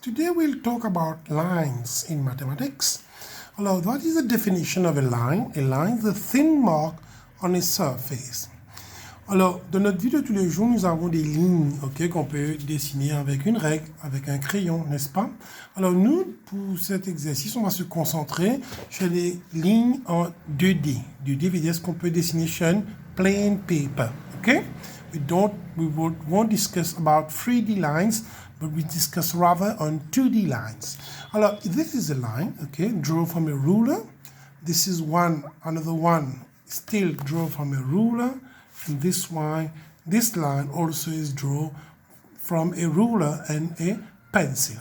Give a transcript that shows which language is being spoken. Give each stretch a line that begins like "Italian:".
English: Today we'll talk about lines in mathematics. Alors, what is the definition of a line? A line is a thin mark on a surface.
French: Alors, dans notre vie de tous les jours, nous avons des lignes, qu'on peut dessiner avec une règle, avec un crayon, n'est-ce pas? Alors, nous, pour cet exercice, on va se concentrer sur les lignes en 2D. 2D veut dire ce qu'on peut dessiner sur un
English: plain paper,
French: ok?
English: We won't discuss about 3D lines, but we discuss rather on 2D lines. Alors, this is a line, draw from a ruler. This is another one, still draw from a ruler. And this line also is drawn from a ruler and a pencil.